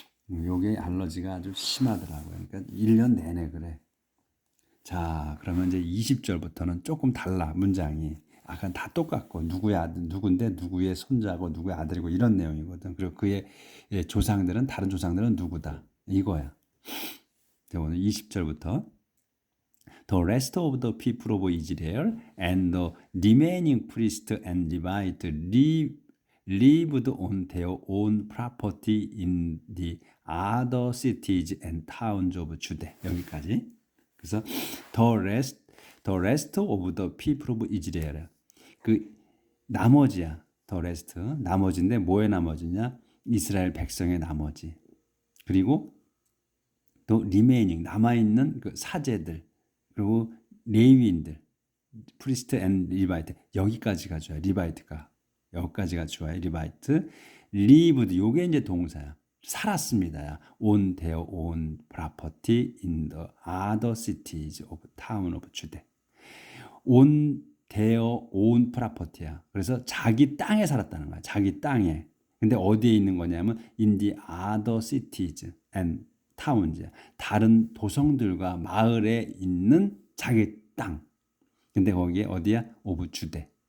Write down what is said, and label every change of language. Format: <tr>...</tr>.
<ko>요게 알러지가 아주 심하더라고요. 그러니까 1년 내내 그래. 자, 그러면 이제 20절부터는 조금 달라, 문장이. 아까 다 똑같고, 누구의 아들, 누군데, 누구의 손자고, 누구의 아들이고, 이런 내용이거든. 그리고 그의 조상들은, 다른 조상들은 누구다. 이거야. 자, 오늘 20절부터.</ko> <en>The rest of the people of Israel and the remaining priest and Levite lived on their own property in the other cities and towns of Judah.</en> <ko>여기까지. 그래서</ko> <en>the rest of the people of Israel.</en> <ko>나머지야.</ko> <en>the rest.</en> <ko>나머지인데 뭐의 나머지냐? 이스라엘 백성의 나머지. 그리고 또 remaining 남아있는 그 사제들. 그리고 레위인들, 프리스트 앤 리바이트 여기까지가 좋아요. 리바이트가 여기까지가 좋아요. 리바이트, 리브드 요게 이제 동사야. 살았습니다야.</ko> <en>on their own property in the other cities of town of Judah. on their own property야.</en> <ko>그래서 자기 땅에 살았다는 거야. 자기 땅에. 근데 어디에 있는 거냐면</ko> <en>in the other cities and</en> <ko>타운즈 다른 도성들과 마을에 있는 자기 땅. 근데 거기에 어디야? 오브 주대.</ko>